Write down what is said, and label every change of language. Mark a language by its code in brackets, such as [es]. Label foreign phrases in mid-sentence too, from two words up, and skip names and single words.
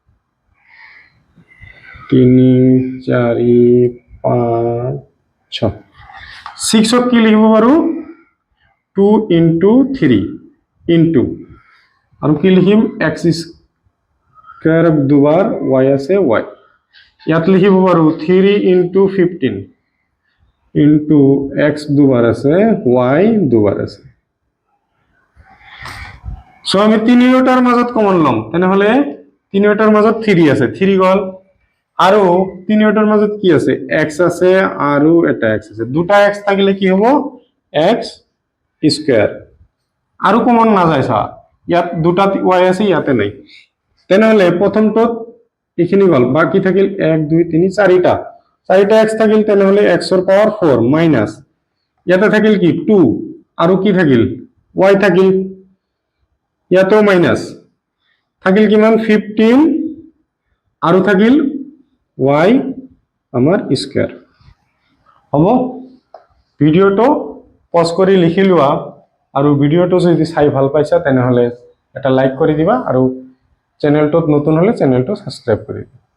[as] 3 4 5 6 6 কি লিখিব পাৰো 2 into 3 into আৰু কি লিখিম x স্কয়ার দুবার y আছে y ইয়াত লিখিব পাৰো 3 into 15 into x দুবার আছে y দুবার আছে সো আমি তিনিটাৰ মাজত কমন লম তেনেহলে তিনিটাৰ মাজত 3 আছে 3 গল আৰু তিনিটাৰ মাজত কি আছে x আছে আৰু এটা x আছে দুটা x থাকিলে কি হ'ব x স্কয়ার আৰু কমন না যায় সা ইয়াত দুটা y আছে ইয়াতে নাই তেনেহলে প্ৰথমটো এইখিনি গল বাকি থাকিল 1 2 3 4টা x থাকিল তেনেহলে x এর পাওয়ার 4 মাইনাস ইয়াতে থাকিল কি 2 আৰু কি থাকিল y থাকিল ইয়াতেও মাইনাস থাকিল কিমান 15 আৰু থাকিল y আমাৰ স্কয়ার হ'ব ভিডিওটো পজ কৰি লিখি লোৱা আৰু ভিডিওটো যদি চাই ভাল পাইছা তেনেহলে এটা লাইক কৰি দিবা আৰু চ্যানেলটোত নতুন হলে চ্যানেলটো সাবস্ক্রাইব কৰি দিবা